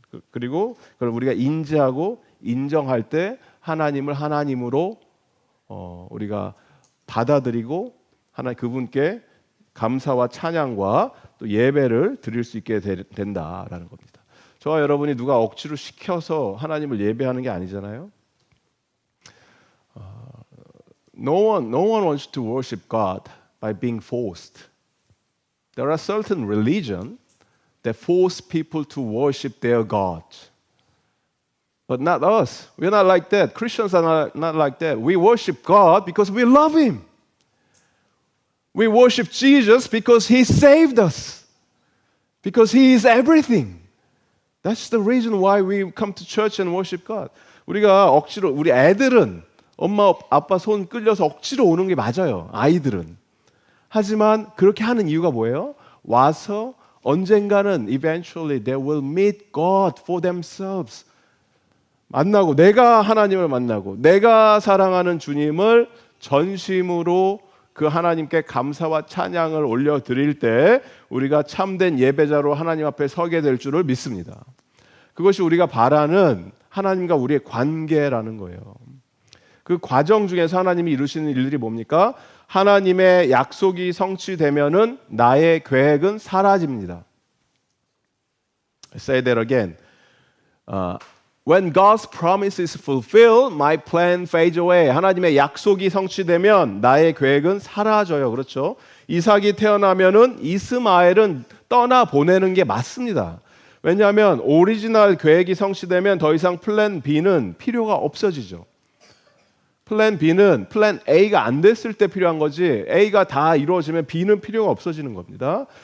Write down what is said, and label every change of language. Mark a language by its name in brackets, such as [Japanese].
[Korean] 그리고 그걸 우리가 인지하고 인정할 때 하나님을 하나님으로 우리가 받아들이고 하나님 그분께 감사와 찬양과 또 예배를 드릴 수 있게 된다라는 겁니다. 저와 여러분이 누가 억지로 시켜서 하나님을 예배하는 게 아니잖아요. [English] No one wants to worship God by being forced. There are certain religions that force people to worship their God. But not us. We're not like that. Christians are not like that. We worship God because we love Him. We worship Jesus because He saved us. Because He is everything. That's the reason why we come to church and worship God. [Korean] 우리가 억지로 우리 애들은 엄마 아빠 손 끌려서 억지로 오는 게 맞아요. 아이들은. 하지만 그렇게 하는 이유가 뭐예요? 와서 언젠가는 [English] eventually they will meet God for themselves. [Korean] 만나고 내가 하나님을 만나고 내가 사랑하는 주님을 전심으로 그 하나님께 감사와 찬양을 올려드릴 때 우리가 참된 예배자로 하나님 앞에 서게 될 줄을 믿습니다. 그것이 우리가 바라는 하나님과 우리의 관계라는 거예요. 그 과정 중에서 하나님이 이루시는 일들이 뭡니까? 하나님의 약속이 성취되면은 나의 계획은 사라집니다. [English] Say that again. When God's promise is fulfilled, my plan fades away. [Korean] 하나님의 약속이 성취되면 나의 계획은 사라져요. 그렇죠? 이삭이 태어나면은 이스마엘은 떠나 보내는 게 맞습니다. 왜냐하면 오리지널 계획이 성취되면 더 이상 플랜 B는 필요가 없어지죠. 플랜 B는 플랜 A가 안 됐을 때 필요한 거지 A가 다 이루어지면 B는 필요가 없어지는 겁니다.